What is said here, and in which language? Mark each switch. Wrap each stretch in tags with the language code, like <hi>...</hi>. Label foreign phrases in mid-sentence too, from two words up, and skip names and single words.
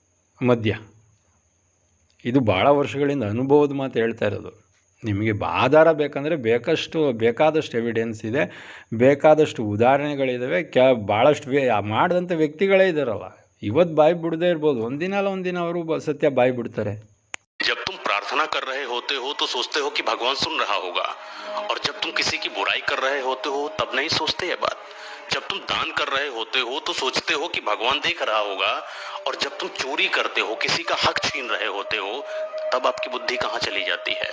<kn>ಇದು ಭಾಳ ವರ್ಷಗಳಿಂದ ಅನುಭವದ ಮಾತು ಹೇಳ್ತಾ ಇರೋದು. ನಿಮಗೆ ಆಧಾರ ಬೇಕಂದರೆ ಬೇಕಾದಷ್ಟು ಎವಿಡೆನ್ಸ್ ಇದೆ, ಬೇಕಾದಷ್ಟು ಉದಾಹರಣೆಗಳಿದ್ದಾವೆ. ಭಾಳಷ್ಟು ಮಾಡಿದಂಥ ವ್ಯಕ್ತಿಗಳೇ ಇದ್ದಾರಲ್ಲ, ಇವತ್ತು ಬಾಯಿ ಬಿಡದೇ ಇರ್ಬೋದು, ಒಂದಿನ ಅಲ್ಲ ಒಂದಿನ ಅವರು ಸತ್ಯ ಬಾಯಿ ಬಿಡ್ತಾರೆ.</kn> <hi>जब तुम प्रार्थना कर रहे होते हो तो सोचते हो कि भगवान सुन रहा होगा, और जब तुम किसी की बुराई कर रहे होते हो तब नहीं सोचते ये बात। जब तुम दान कर रहे होते हो तो सोचते हो कि भगवान देख रहा होगा, और जब तुम चोरी करते हो, किसी का हक छीन रहे होते हो, तब आपकी बुद्धि कहाँ चली जाती है।</hi>